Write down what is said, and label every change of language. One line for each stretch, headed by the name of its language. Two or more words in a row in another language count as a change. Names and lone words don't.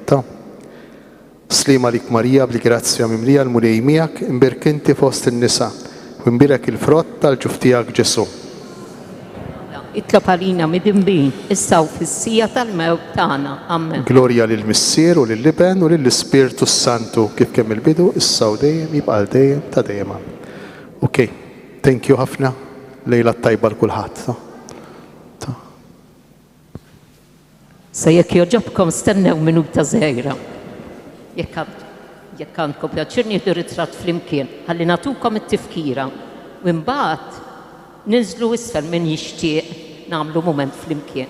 Maltese: Slima lik Marija, bil-grazzja mimlija l-mulej miegħek, imbirkinti fost in-nisa, u imbirek il-frott tal-ġuf tiegħek Ġesu. Itlob għalina midinbin, issa u fis-sija tal-mewt tagħna. Amen. Glorja lill-Missier u lill-Liben u lill-Ispirtu Santu kif kemm il-bidu, issa u dejjem jibqa' dejjem ta' dejjem. Okay.
English: Thank you
Maltese: ħafna, lejla tajba l-kulħadd. Se jekk joġobkom stennew minuta żgħira. Jekk għandkom pjaċir nieħdu ritratt flimkien, ħalli nagħtukom it-tifkira u mbagħad ninżlu isfel min jixtieq nagħmlu mument flimkien.